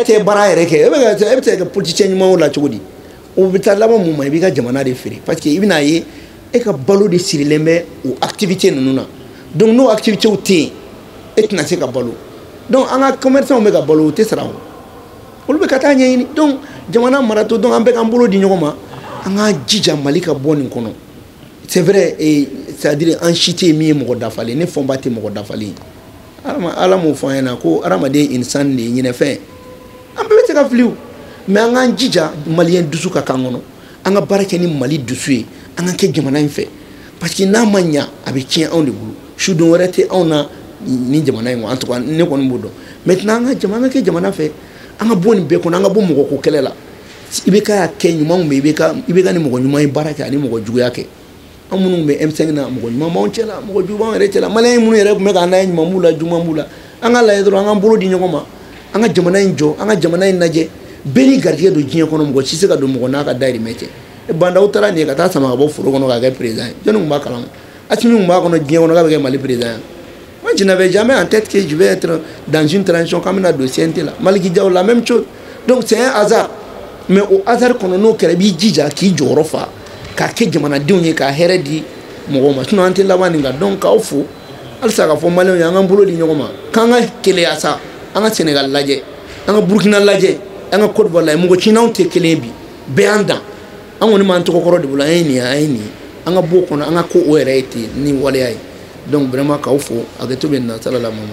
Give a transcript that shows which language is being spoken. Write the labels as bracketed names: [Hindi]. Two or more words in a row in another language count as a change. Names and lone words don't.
[Bambara] tɛ baara yɛrɛ kɛ e bɛ se ka kɛ politicien ɲuman o la cogo di o bɛ taa laban mun ma i b'i ka jamana de feere [French] parce que [Bambara] i bɛna ye e ka balo de sirilen bɛ o activité ninnu na donc n'o activités tɛ yen e tɛna se ka balo donc an ka commerçants bɛ ka balo o tɛ sara o olu bɛ ka taa ɲɛɲini donc jamana maratɔ donc an bɛ k'an bolo di ɲɔgɔn ma an k'an jija Mali ka bɔ nin kɔnɔ [French] c'est vrai c'est-à-dire [Bambara] an si tɛ min ye mɔgɔ dafalen ne fɔnba tɛ mɔgɔ dafalen ala m'o fɔ an ɲɛna ko hadamaden insan de ye ɲinɛfɛn an bɛɛ bɛ se ka fili o mais an k'an jija maliyɛn dusu ka k'an kɔnɔ an ka baara kɛ ni Mali dusu ye an ka kɛ jamana in fɛ [French] parce que [Bambara] n'a ma ɲa a bɛ tiɲɛ anw de bolo sudon wɛrɛ tɛ anw na ni jamana in kɔnɔ [French] en tout cas [Bambara] ne kɔni b'o dɔn maintenant an ka kɛ jamana fɛ an ka bɔ nin bɛɛ kɔnɔ an ka bɔ mɔgɔ ko kɛlɛ la i bɛ ka kɛ ɲumanw bɛ i bɛ ka ni mɔgɔ ɲuman ye baara kɛ ani mɔgɔ juguya kɛ an minnu bɛ M5 na mɔgɔ ɲuman b'anw cɛ la mɔgɔ jugu b'anw yɛrɛ cɛ la maliyɛn minnu yɛrɛ tun bɛ k'an lajɛ ɲuman b'u la juguman b'u la an ka lajɛ dɔrɔn an k'an bolo di ɲɔgɔn ma an ka jamana in jɔ an ka jamana in lajɛ bɛɛ ni garijɛgɛ don diɲɛ kɔnɔ mɔgɔ si se ka don mɔgɔ n'a ka dayirimɛ cɛ bandaw taara nin ye ka taa sama ka bɔ foro kɔnɔ k'a kɛ président ye jɔnni tun b'a kalama Assimi tun b'a kɔnɔ diɲɛ kɔnɔ k'a bɛ kɛ Mali président ye [French] moi je n'avais jamais en tête que je vais être dans une transition [Bambara] k'an bɛna don CNT la Maliki Diaw [French] la même chose donc c'est un hasard mais [Bambara] o hasard kɔnɔ n'o kɛra i b'i jija k'i jɔyɔrɔ fa k'a kɛ jamanadenw ye ka hɛrɛ di mɔgɔw ma sinon an tɛ laban nin kan donc k'aw fo halisa ka fɔ maliyɛnw ye an k'an bolo di ɲɔgɔn ma k'an ka keleya sa an ka Sénégal lajɛ an ka Burkina lajɛ an ka Côte d'Ivoire lajɛ mɔgɔ Cinaw tɛ kelen ye bi bɛɛ y'an dan an kɔni b'an tɔgɔkɔrɔ de bolo an ye nin an ye nin an ka bɔ o kɔnɔ an ka ko o yɛrɛ ye ten ni waleya ye [French] donc vraiment [Bambara] k'aw fo hakɛto bɛ nin na salala mama